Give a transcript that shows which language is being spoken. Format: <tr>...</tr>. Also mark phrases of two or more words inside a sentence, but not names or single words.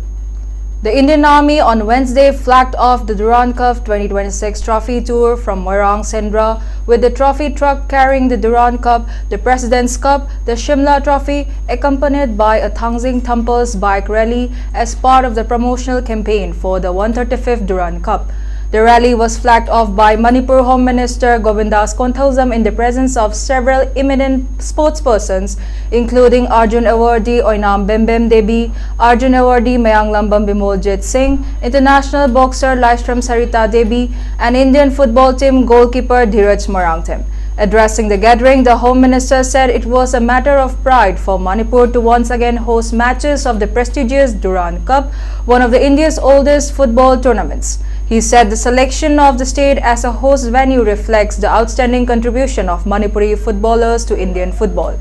<en>The Indian Army on Wednesday flagged off the Durand Cup 2026 Trophy Tour from Morang Sendra with the trophy truck carrying the Durand Cup, the President's Cup, the Shimla Trophy, accompanied by a Tangzing Thumpers bike rally as part of the promotional campaign for the 135th Durand Cup. The rally was flagged off by Manipur Home Minister Govindas Konthausam in the presence of several eminent sportspersons, including Arjun Awardee Oinam Bembem Debi, Arjun Awardee Mayang Lambam Bimoljit Singh, international boxer Laishram Sarita Debi, and Indian football team goalkeeper Dheeraj Marangthem. Addressing the gathering, the Home Minister said it was a matter of pride for Manipur to once again host matches of the prestigious Durand Cup, one of India's oldest football tournaments. He said the selection of the state as a host venue reflects the outstanding contribution of Manipuri footballers to Indian football.</en>